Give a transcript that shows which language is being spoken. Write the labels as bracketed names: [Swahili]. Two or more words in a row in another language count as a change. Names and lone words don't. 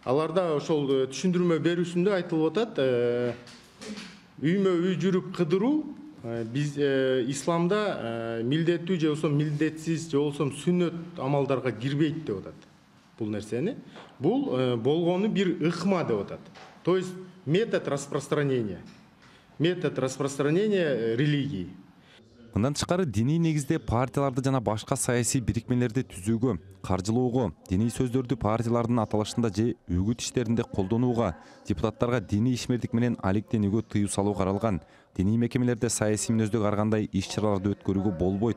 [Kyrgyz] Аларда ошол түшүндүрмө берүүсүндө айтылып атат, үймө үй жүрүп кыдыруу биз исламда милдеттүү же болбосо милдетсиз же болбосо сүннөт амалдарга кирбейт деп атат. Бул нерсени. Бул болгону бир ыкма деп атат. [Russian] То есть метод распространения религии. [Kyrgyz] Мындан тышкары диний негизде партияларды жана башка саясий бирикмелерди түзүүгө, каржылоого, диний сөздөрдү партиялардын аталышында же үгүт иштеринде колдонууга, депутаттарга диний ишмердик менен алектенүүгө тыюу салуу каралган. Диний мекемелерде саясий мүнөздөгө ар кандай иш-чараларды өткөрүүгө болбойт.